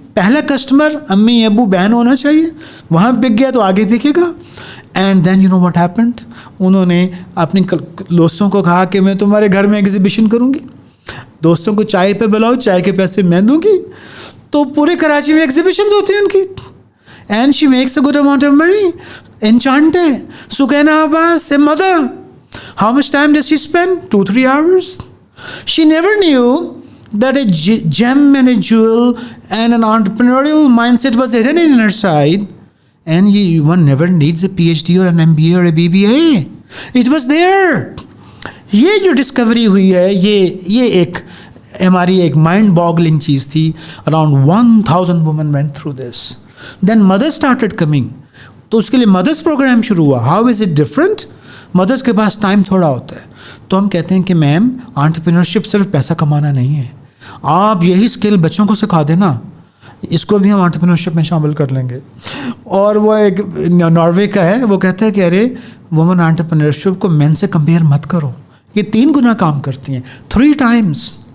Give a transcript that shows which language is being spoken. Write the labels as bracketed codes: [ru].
[ur] پہلا کسٹمر امی ابو بہن ہونا چاہیے, وہاں بک گیا تو آگے بکے گا. [en] and then you know what happened, [ur] انہوں نے اپنے دوستوں کو کہا کہ میں تمہارے گھر میں ایگزیبیشن کروں گی, دوستوں کو چائے پہ بلاؤ, چائے کے پیسے میں دوں گی. تو پورے کراچی میں ایگزیبیشنز ہوتی ہیں ان کی. [en] And she makes a good amount of money. انچانٹے Sakina Abbas, a mother, how much time does she spend? 2-3 hours. She never knew that a gem and a jewel and an entrepreneurial mindset was hidden in her side. And one never needs a PhD or an MBA or a BBA. It was there. [ur] یہ جو Discovery ہوئی ہے, یہ ایک ہماری ایک mind boggling چیز تھی. [en] Around 1000 women went through this. Then mothers started coming. [ur] تو اس کے لیے مدرس پروگرام شروع ہوا. [en] How is it different? [ur] مدرس کے پاس ٹائم تھوڑا ہوتا ہے. تو ہم کہتے ہیں کہ میم انٹرپرینورشپ صرف پیسہ کمانا نہیں ہے, آپ یہی اسکل بچوں کو سکھا دینا, اس کو بھی ہم انٹرپرینورشپ میں شامل کر لیں گے. اور وہ ایک ناروے کا ہے, وہ کہتا ہے کہ ارے وومن انٹرپرینورشپ کو مین سے کمپیئر مت کرو, یہ 3 گنا کام کرتی ہیں 3 times.